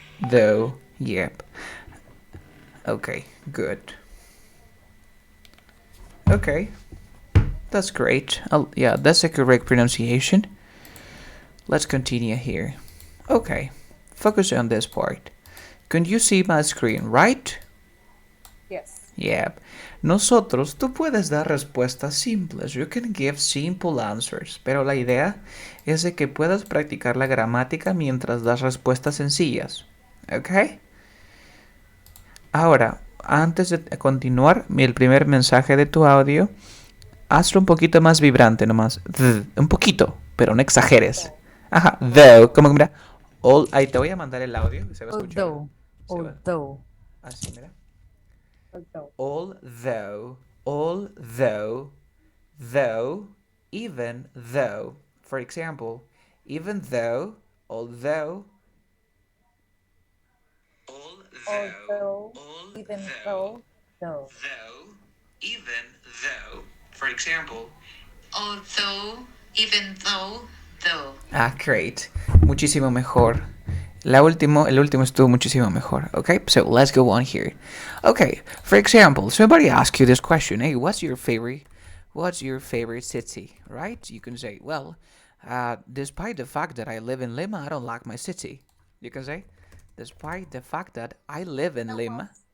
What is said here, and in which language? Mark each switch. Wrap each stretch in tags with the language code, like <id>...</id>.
<en>Though, yep. Okay, good. Okay, that's great. Yeah, that's a correct pronunciation. Let's continue here. Okay, focus on this part. Can you see my screen, right? Yes. Yeah.</en> <es>Nosotros, tú puedes dar respuestas simples.</es> <en>You can give simple answers.</en> <es>Pero la idea es de que puedas practicar la gramática mientras das respuestas sencillas. ¿Ok? Ahora, antes de continuar, el primer mensaje de tu audio, hazlo un poquito más vibrante nomás. Un poquito, pero no exageres. Ajá, though. Como que mira. Ahí te voy a mandar el audio. Se va a escuchar.</es> <en>Although.</en> <es>Así, mira.</es> <en>Although. Although, though, even though. For example, even though, although, Although, even though, though. even though. For example, Although, even though, though. ah, great.</en> <es>Muchísimo mejor. El último estuvo muchísimo mejor.</es> <en>Okay, so let's go on here. Okay, for example, somebody asks you this question. Hey, what's your favorite city? Right? You can say, well, despite the fact that I live in Lima, I don't like my city. You can say, despite the fact that I live in Lima.</en>